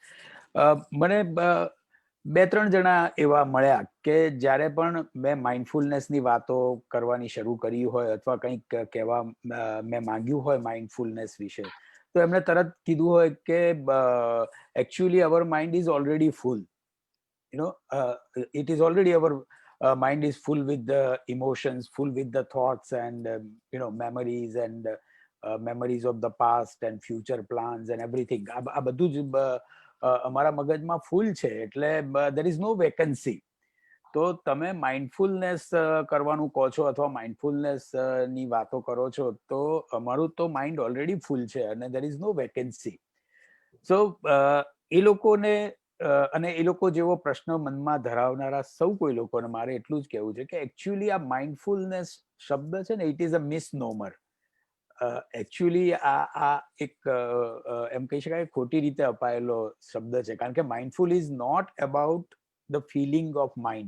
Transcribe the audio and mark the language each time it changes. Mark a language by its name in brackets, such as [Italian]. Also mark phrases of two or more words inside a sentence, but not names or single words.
[Gujarati] મને 2-3 જણા એવા મળ્યા કે જ્યારે પણ મેં માઇન્ડફુલનેસની વાતો કરવાની શરૂ કરી હોય અથવા કંઈક કહેવા મેં માંગ્યું હોય માઇન્ડફુલનેસ વિશે, તો એમણે તરત કીધું હોય કે [English] actually our mind is already full. It is already mind is full with the emotions, full with the thoughts and memories and memories of the past and future plans and everything. [Gujarati] આ બધું જ અમારા મગજમાં ફૂલ છે, એટલે [English] there is no vacancy. [Gujarati] તો તમે માઇન્ડફુલનેસ કરવાનું કહો છો અથવા માઇન્ડફુલનેસ ની વાતો કરો છો, તો અમારું તો [English] mind already full [Gujarati] છે અને [English] there is no vacancy. [Gujarati] સો એ લોકોને અને એ લોકો જેવો પ્રશ્ન મનમાં ધરાવનારા સૌ કોઈ લોકોને મારે એટલું જ કહેવું છે કે એકચ્યુઅલી આ માઇન્ડફુલનેસ શબ્દ છે ને, [English] it is a misnomer. [Gujarati] એકચ્યુઅલી આ એક એમ કહી શકાય ખોટી રીતે અપાયેલો શબ્દ છે, કારણ કે [English] mindful is not about the filling of mind.